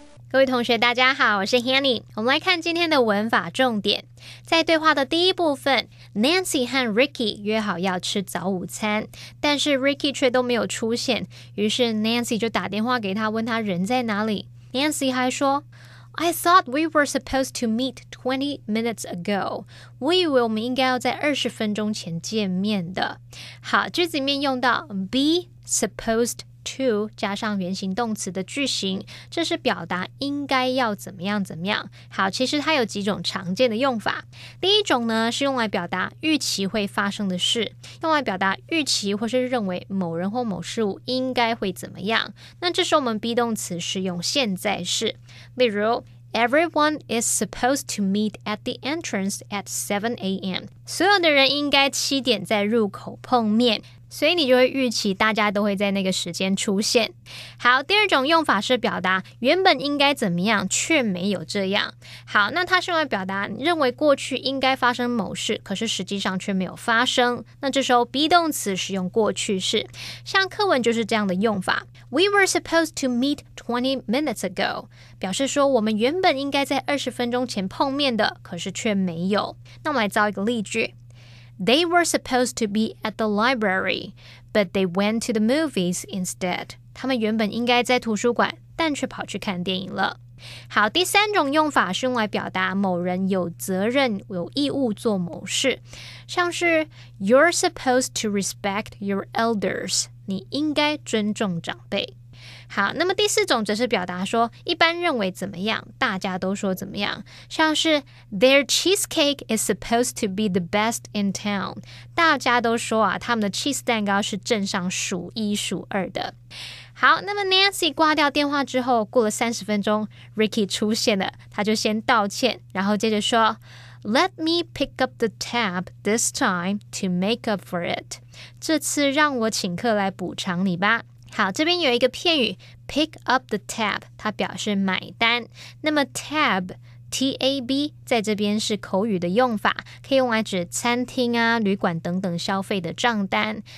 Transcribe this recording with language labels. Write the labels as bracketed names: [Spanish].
[Chinese] 各位同学大家好，我是 Hanny。我们来看今天的文法重点。在对话的第一部分， Nancy 和 Ricky 约好要吃早午餐，但是 Ricky 却都没有出现，于是 Nancy 就打电话给他，问他人在哪里。 [English] Nancy [Chinese] 还说 [English] I thought we were supposed to meet 20 minutes ago. [Chinese] 我以为我们应该要在20分钟前见面的。好，句子里面用到 be supposed to 加上原形动词的句型，这是表达应该要怎么样怎么样。好，其实它有几种常见的用法。第一种呢，是用来表达预期会发生的事，用来表达预期或是认为某人或某事物应该会怎么样。那这时候我们 be 动词是用现在式，例如 [English] Everyone is supposed to meet at the entrance at 7 a.m. [Chinese] 所有的人应该7点在入口碰面，所以你就会预期大家都会在那个时间出现。好，第二种用法是表达原本应该怎么样，却没有这样。好，那它是用来表达你认为过去应该发生某事，可是实际上却没有发生。那这时候 be 动词使用过去式，像课文就是这样的用法。 [English] We were supposed to meet 20 minutes ago. [Chinese] 表示说我们原本应该在20分钟前碰面的，可是却没有。那我们来造一个例句。 [English] They were supposed to be at the library, but they went to the movies instead. [Chinese] 他们原本应该在图书馆，但却跑去看电影了。好，第三种用法是用来表达某人有责任、有义务做某事，像是 [English] You're supposed to respect your elders. [Chinese] 你应该尊重长辈。好，那么第四种则是表达说一般认为怎么样，大家都说怎么样，像是 [English] Their cheesecake is supposed to be the best in town. [Chinese] 大家都说他们的 cheese 蛋糕是镇上数1数2的。好，那么 Nancy 挂掉电话之后，过了30分钟 Ricky 出现了，他就先道歉，然后接着说 [English] Let me pick up the tab this time to make up for it. [Chinese] 这次让我请客来补偿你吧。好，这边有一个片语 pick up the tab， 它表示买单。那么 tab T-A-B 在这边是口语的用法，可以用来指餐厅旅馆等等消费的账单。